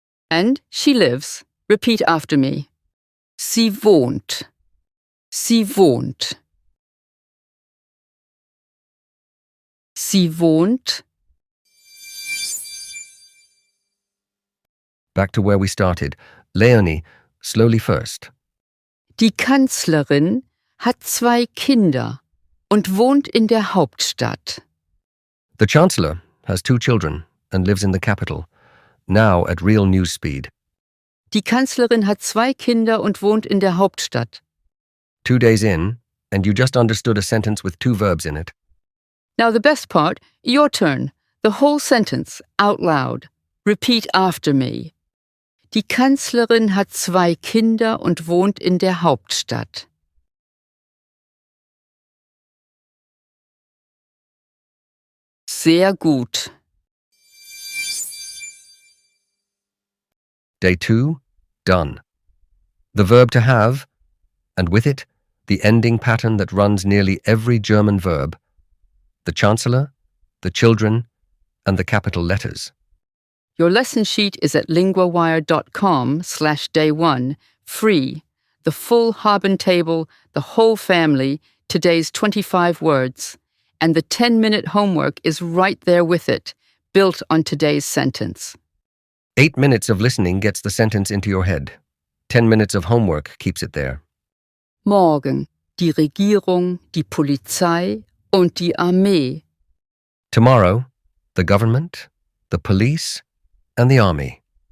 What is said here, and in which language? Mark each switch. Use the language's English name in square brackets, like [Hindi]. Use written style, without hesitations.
[English] And she lives. Repeat after me. [German] Sie wohnt. Sie wohnt. Sie wohnt. [English] Back to where we started. Leonie, slowly first. [German] Die Kanzlerin hat 2 Kinder und wohnt in der Hauptstadt. [English] The chancellor has 2 children and lives in the capital, now at real news speed. [German] Die Kanzlerin hat 2 Kinder und wohnt in der Hauptstadt. [English] 2 days in, and you just understood a sentence with 2 verbs in it. Now the best part, your turn. The whole sentence, out loud. Repeat after me. [German] Die Kanzlerin hat 2 Kinder und wohnt in der Hauptstadt. Sehr gut. [English] Day 2, done. The verb to have, and with it, the ending pattern that runs nearly every German verb. The chancellor, the children, and the capital letters. Your lesson sheet is at linguawire.com/day1, free. The full Haben table, the whole family, today's 25 words. And the 10-minute homework is right there with it, built on today's sentence. 8 minutes of listening gets the sentence into your head. 10 minutes of homework keeps it there. [German] Morgen, die Regierung, die Polizei und die Armee. [English] Tomorrow, the government, the police, and the army.